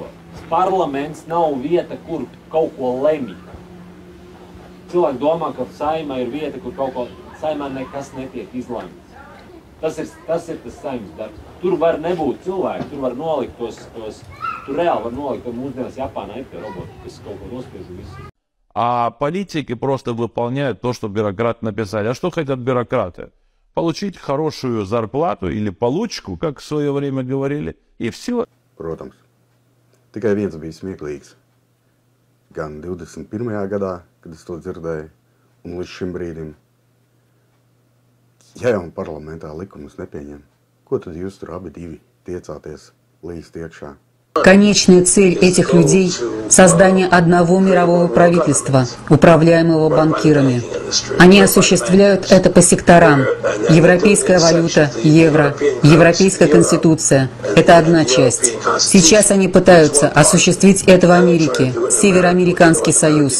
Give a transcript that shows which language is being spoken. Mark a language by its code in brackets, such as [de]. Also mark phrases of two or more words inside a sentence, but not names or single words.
[lv] Parlaments nav vieta, kur kaut ko lemj. Cilvēki domā, ka Saeima ir vieta, kur kaut ko Saeimā nekas netiek izlemts. Tas ir tas Saeimas darbs. Tur var nebūt cilvēki, tur var nolikt tur reāli var nolikt, ka mūsdienās Japānā ir tie roboti, kas kaut ko nospiež visu. [ru] А политики просто выполняют то, что бюрократы написали. А что хотят бюрократы? Получить хорошую зарплату или получку, как в свое время говорили, и все. [lv] Protams, tikai viens bija smieklīgs. Gan 21. gadā, kad es to dzirdēju, un līdz šim brīdim. Ja jau parlamentā likumus nepieņem, ko tad jūs tur abi divi tiecāties līdz iekšā? [ru] Конечная цель этих людей – создание одного мирового правительства, управляемого банкирами. Они осуществляют это по секторам. Европейская валюта – евро, Европейская конституция – это одна часть. Сейчас они пытаются осуществить это в Америке, Североамериканский союз.